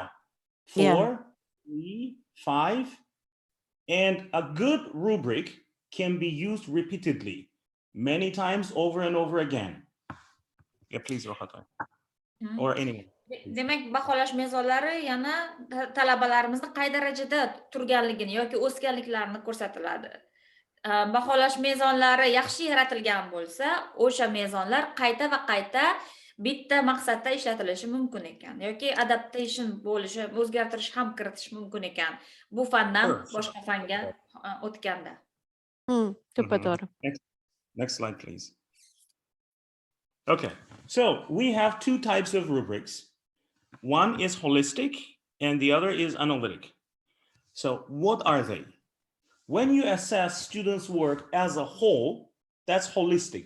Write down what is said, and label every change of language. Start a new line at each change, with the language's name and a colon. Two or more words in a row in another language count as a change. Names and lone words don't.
English: 4, 3, 5. And a good rubric can be used repeatedly, many times over and over again. Yeah, please, Rohata. Or anyone.
Uzbek: Demak, baholash mezonlari yana talabalarimizni qay darajada turganligini yoki o'sganliklarini ko'rsatiladi. Baholash mezonlari yaxshi yaratilgan bo'lsa, o'sha mezonlar qayta va qayta bitta maqsadda ishlatilishi mumkin ekan yoki adaptation bo'lishi, o'zgartirish ham kiritish mumkin ekan. Bu fandan boshqa fanga o'tganda. To'ppa-to'g'ri.
English: Next slide, please. Okay, so we have 2 types of rubrics. One is holistic and the other is analytic. So what are they? When you assess students' work as a whole, that's holistic.